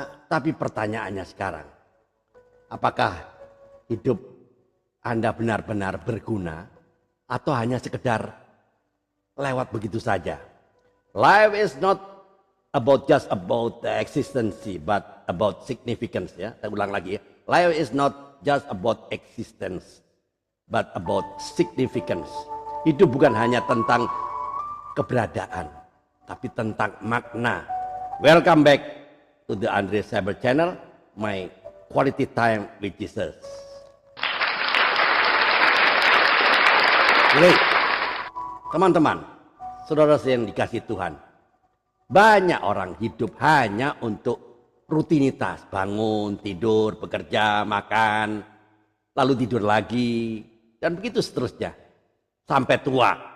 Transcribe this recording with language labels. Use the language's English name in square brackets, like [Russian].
[Indonesian] Tapi pertanyaannya sekarang, apakah hidup Anda benar-benar berguna atau hanya sekedar lewat begitu saja? [English] Life is not just about the existence, but about significance. [Indonesian] Ya, saya ulang lagi. Ya. [English] Life is not just about existence, but about significance. [Indonesian] Hidup bukan hanya tentang keberadaan, tapi tentang makna. [English] Welcome back to the Andre Cyber Channel, my quality time with Jesus. Great. [Indonesian] Teman-teman, saudara yang dikasih Tuhan, banyak orang hidup hanya untuk rutinitas, bangun, tidur, bekerja, makan, lalu tidur lagi, dan begitu seterusnya sampai tua.